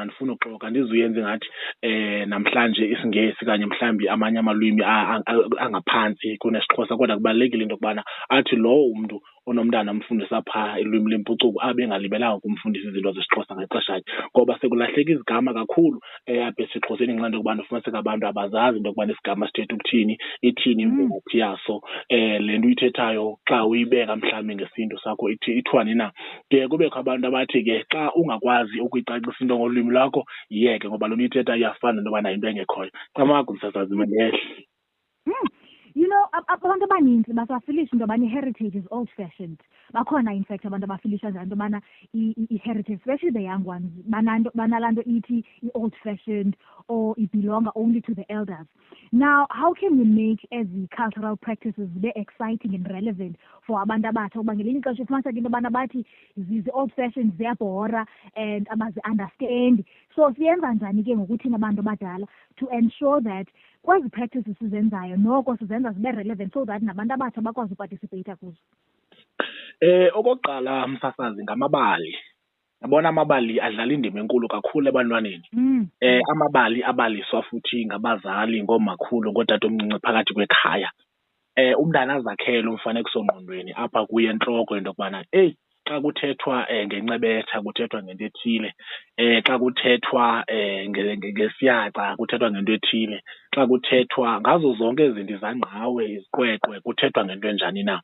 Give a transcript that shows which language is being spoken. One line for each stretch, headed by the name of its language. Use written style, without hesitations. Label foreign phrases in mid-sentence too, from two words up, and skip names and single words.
Xhosa: Andifuna uxoka, andizuyenza ingathi namhlanje isiNgesi kanye mhlawumbi amanye amalwimi angaphantsi kunesiXhosa, kodwa kubalulekile into yokubana athi lowo umntu onomntana amfundisa phaa ilwimi lempucuko abe engalibelanga kumfundisa izinto zesiXhosa ngexesha ngoba sekulahleka izigama kakhulu apha esiXhoseni ngenxa yento yokubana ufumaniseke abantu abazazi into yokubana isigama sithetha ukuthini, ithini imvelaphi yaso. Le nto uyithethayo xa uyibeka mhlawumbi ngesiNtu sakho ithwani na. Kuye kubekho abantu abathi ke xa ungakwazi ukuyicacisa into ngolwimi lwakho yiyeke ngoba loo nto uyithetha iyafana into yobana yinto engekhoyo. Camagu msasazi mandehle.
English: You know,
Xhosa: abantu abaninzi basafilisha into yobana i-heritage
English: is old-fashioned. Bakhona, in fact,
Xhosa: abantu abafilisha njalo into yobana i-heritage,
English: especially the young ones,
Xhosa: banalaa nto ithi i-old-fashioned
English: or it belongs only to the elders. Now, how can we make the cultural practices be exciting and relevant for
Xhosa: abantu abatsha? Ukuba ngelinye ixesha ufumaniseka into yobana bathi zi-old-fashioned ziyabhora and abazi-understand. So siyenza njani ke ngokuthina abantu abadala
English: to ensure that
Xhosa: kwezi practices sizenzayo noko sizenza zibe relevant
English: so that
Xhosa: nabantu abatsha bakwazi uparticipate kuzo? Okokuqala msasazi ngamabali. Yabona amabali adlala indima enkulu kakhulu ebantwaneni. Amabali abaliswa futhi ngabazali, ngoomakhulu, ngootatomncinci phakathi kwekhaya. Umntana azakhele umfanekisongqondweni apha kuye entloko into yokubana xa kuthethwa ngencebetha kuthethwa ngento ethile, xa kuthethwa ngesiyaca kuthethwa ngento ethile, xa kuthethwa ngazo zonke izinto izangqawe, izikwekwe kuthethwa ngento enjani na.